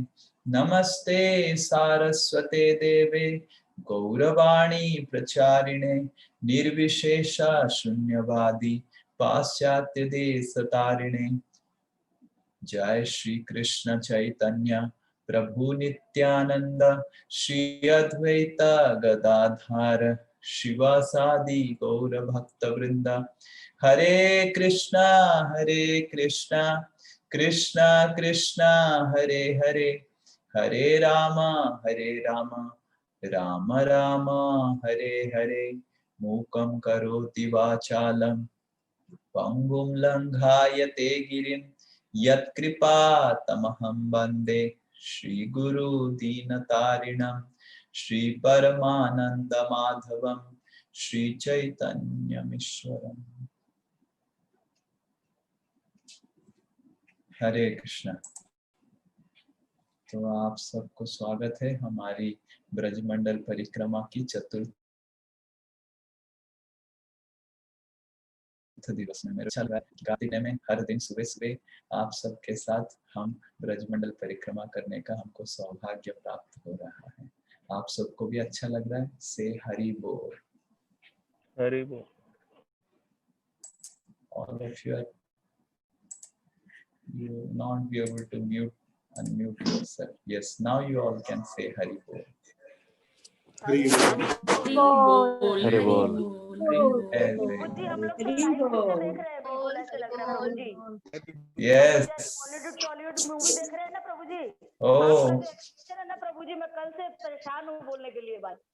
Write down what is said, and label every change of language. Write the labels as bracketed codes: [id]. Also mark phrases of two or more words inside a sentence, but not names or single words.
[sa] नमस्ते सारस्वते देवे गौरवाणी प्रचारिणे निर्विशेष शून्यवादी पाश्चात्य देश तारिणे। जय श्री कृष्ण चैतन्य प्रभु नित्यानंद श्री अद्वैत गदाधर शिवासादि गौर भक्त वृंद। हरे कृष्णा कृष्णा कृष्णा हरे हरे, हरे राम राम राम हरे हरे। मूकं करोति वाचालं पंगुं लंघायते गिरिं यत्कृपा तमहं वन्दे श्रीगुरु दीनतारिणं श्री परमानंद माधवं श्री चैतन्यमीश्वरम्। हरे कृष्ण। [hi] तो आप सबको स्वागत है हमारी ब्रजमंडल परिक्रमा की चतुर्थ दिवस में। मेरे अच्छा लग रहा है कार्तिक में हर दिन सुबह सुबह आप सबके साथ हम ब्रजमंडल परिक्रमा करने का हमको सौभाग्य प्राप्त हो रहा है। आप सबको भी अच्छा लग रहा है? से हरि बोल। हरि बोल। [en] All of you will not be able to unmute yourself. Yes, now you all can say Hari Bol. [hi] हरि बोल। हरि बोल। प्रभु जी हम लोग तो लाइव पिक्चर देख रहे हैं, बिल्कुल ऐसे लग रहा है प्रभु जी। [en] Yes. [hi] टॉलीवुड मूवी देख रहे हैं ना प्रभु जी। [en] Oh. [hi] पिक्चर है ना प्रभु जी, मैं कल से परेशान हूँ बोलने के लिए बात।